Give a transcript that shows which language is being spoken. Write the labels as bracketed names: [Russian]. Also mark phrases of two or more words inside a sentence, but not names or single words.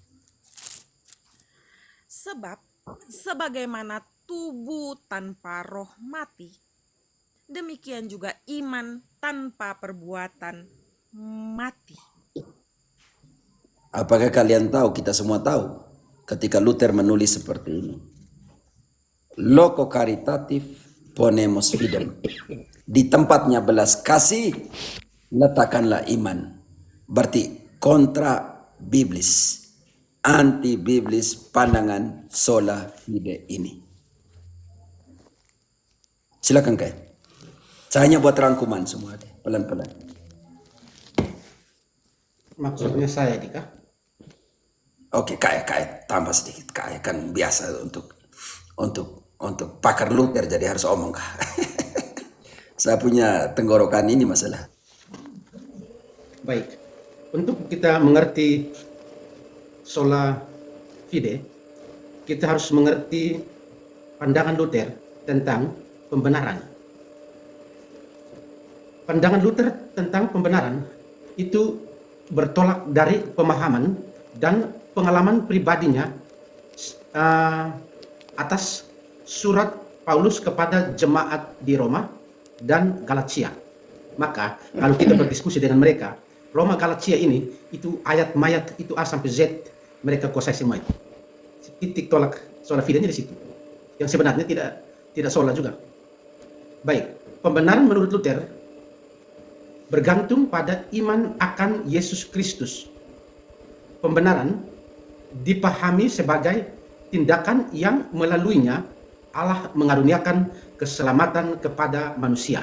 [Indonesian] Sebab sebagaimana tubuh tanpa roh mati, demikian juga iman tanpa perbuatan mati. Apakah kalian tahu, kita semua tahu, ketika Luther menulis seperti ini. [Latin] Loco caritatif ponemos fidem. [Indonesian] Di tempatnya belas kasih, letakkanlah iman. Berarti kontra biblis, anti biblis pandangan [Latin] sola fide [Indonesian] ini. Silakan Kai. Saya hanya buat rangkuman semua deh, pelan-pelan. Maksudnya saya Dika. Oke, Kai tambah sedikit. Kai kan biasa untuk pakar Luther jadi harus omong. Saya punya tenggorokan ini masalah. Baik. Untuk kita mengerti [Latin] sola fide, [Indonesian] kita harus mengerti pandangan Luther tentang pembenaran. Pandangan Luther tentang pembenaran itu bertolak dari pemahaman dan pengalaman pribadinya atas surat Paulus kepada jemaat di Roma dan Galatia. Maka kalau kita berdiskusi dengan mereka, Roma Galatia ini itu ayat mayat itu A sampai Z mereka kuasai semua itu. Titik tolak [Latin] sola fide- [Indonesian] nya di situ. Yang sebenarnya tidak sola juga. Baik, pembenaran menurut Luther bergantung pada iman akan Yesus Kristus. Pembenaran dipahami sebagai tindakan yang melaluinya Allah mengaruniakan keselamatan kepada manusia.